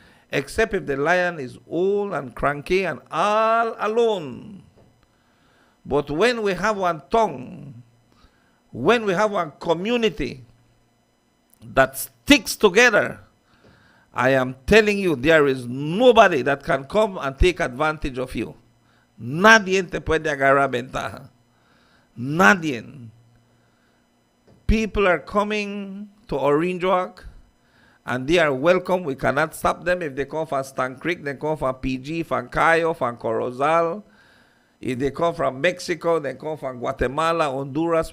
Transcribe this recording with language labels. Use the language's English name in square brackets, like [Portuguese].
[English] Except if the lion is old and cranky and all alone. But when we have one tongue, when we have one community that sticks together, I am telling you, there is nobody that can come and take advantage of you. [Spanish] Nadie te puede agarrar ventaja. Nadie. [English] People are coming to Orange Walk, and they are welcome. We cannot stop them. If they come from Stan Creek, they come from PG, from Cayo, from Corozal. If they come from Mexico, they come from Guatemala, Honduras.